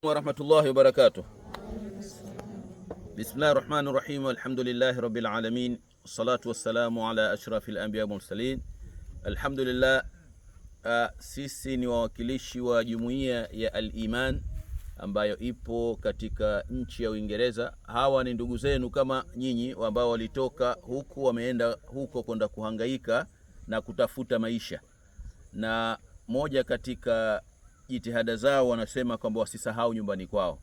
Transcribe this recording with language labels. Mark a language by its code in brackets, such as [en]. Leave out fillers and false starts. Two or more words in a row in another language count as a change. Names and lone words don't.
[ar] ورحمة الله وبركاته. بسم الله الرحمن الرحيم. الحمد لله رب العالمين. والصلاة والسلام على أشرف الأنبياء والمرسلين. Alhamdulillah, [sw] sisi ni wawakilishi wa jumuiya ya Al-Iman ambayo ipo katika nchi ya Uingereza. Hawa ni ndugu zenu kama nyinyi ambao walitoka huku wameenda huko kwenda kuhangaika na kutafuta maisha. Na moja katika jitihada zao wanasema kwamba wasisahau nyumbani kwao.